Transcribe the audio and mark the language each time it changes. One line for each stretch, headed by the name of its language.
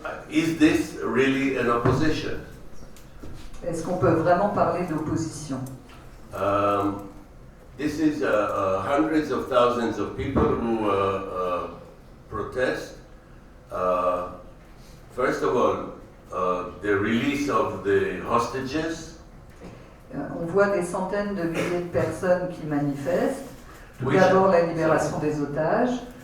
English: Is this really an opposition?
French: Est-ce qu'on peut vraiment parler d'opposition?
English: This is hundreds of thousands of people who protest. First of all, the release of the hostages.
French: On voit des centaines de milliers de personnes qui manifestent. Tout d'abord, la libération des otages.